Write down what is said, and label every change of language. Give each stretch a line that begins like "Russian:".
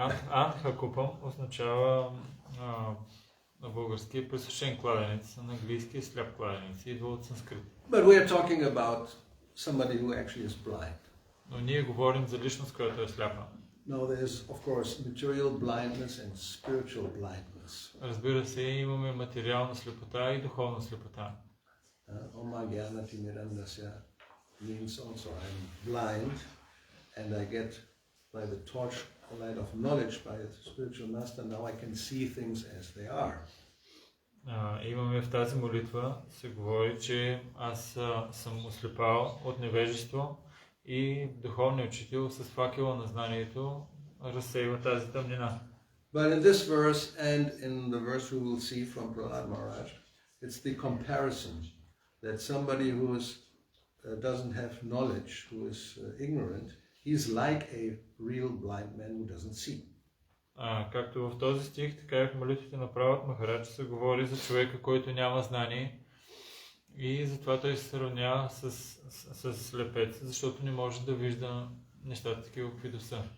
Bulgarian: Андхакупам означава на български пресушен кладенец, на английски сляп кладенец. Идва от санскрит.
English: But we are talking about somebody who actually is blind.
Bulgarian: Но ние говорим за личност, която е сляпа.
English: No, there's of course material blindness and spiritual blindness.
Bulgarian: Разбира се, имаме материална слепота и духовна слепота.
English: Omagyanatimirandasya means also I'm blind and I get by the torch light of knowledge by the spiritual master, now I can see things as they are.
Bulgarian: Имаме в тази молитва се говори, че аз съм ослепал от невежество и духовният учител с факела на знанието разсейва тази тъмнина.
English: But in this verse and in the verse we will see from Prahlad Maharaj, it's the comparison that somebody who doesn't have knowledge, who is ignorant, he's like a real blind man who doesn't see.
Bulgarian: Както в този стих, така и в молитвите на Пралад Махарадж се говори за човека, който няма знание и затова той се сравнява с слепец, защото не може да вижда нещата такива, каквито са.